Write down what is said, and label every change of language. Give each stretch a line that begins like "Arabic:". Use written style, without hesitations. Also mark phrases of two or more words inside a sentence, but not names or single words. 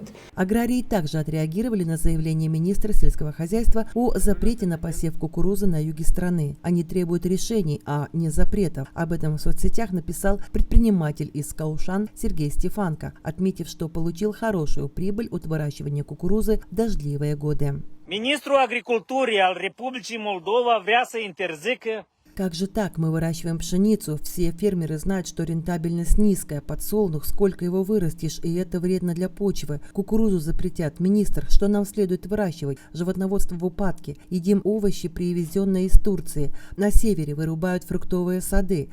Russian: Аграрии также отреагировали на заявление министра сельского хозяйства о запрете на посев кукурузы на юге страны. Они требуют решений, а не запретов. Об этом в соцсетях написал предприниматель из Каушан Сергей Стефанко, отметив, что получил хорошую прибыль от выращивания кукурузы в дождливые годы.
Romanian: Ministrul Agriculturii al Republicii Moldova vrea să interzică.
Russian: Как же так? Мы выращиваем пшеницу. Все фермеры знают, что рентабельность низкая. Подсолнух, сколько его вырастешь, и это вредно для почвы. Кукурузу запретят. Министр, что нам следует выращивать? Животноводство в упадке. Едим овощи, привезенные из Турции. На севере вырубают фруктовые сады.